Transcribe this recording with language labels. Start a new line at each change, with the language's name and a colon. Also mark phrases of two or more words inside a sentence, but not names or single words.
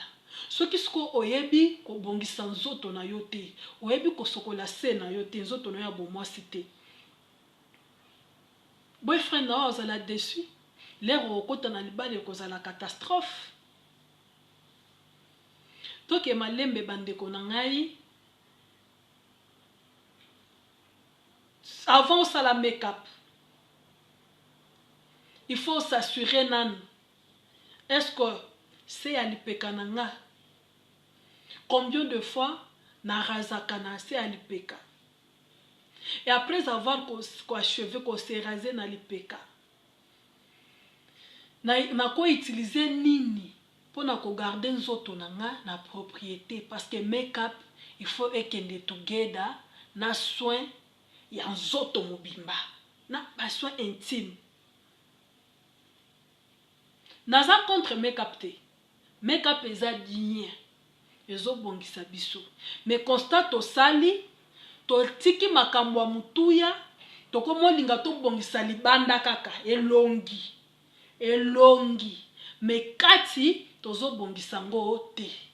Lingala: Soki siko oyebi kobongisa nzoto na yo te, oyebi kosokola se na yo te, nzoto na yo ya bomwasi te, boyfriend na ozala déçu, lero okota na libala ekozala catastrophe. Toke malembe bandeko na ngai,
French: avant ça la make-up, il faut s'assurer nan est-ce que c'est à l'ipeka nanga, combien de fois
Lingala: na razaka na
French: c'est à l'ipeka, et après avoir achevé qu'on s'est rasé na l'ipeka
Lingala: na ko utiliser nini pour na ko garder nzoto nanga na propriété,
French: parce que make-up il faut
Lingala: ekende together na soin ya nzoto mobimba na ba
French: soin intime.
Lingala: Naza
French: contre make-up
Lingala: te, make-up eza bien ezo bongisa biso,
French: mais constat
Lingala: to sali to tiki makambo mutuya to komolinga to bongisa libanda kaka elongi mais kati tozo bongisa ngo te.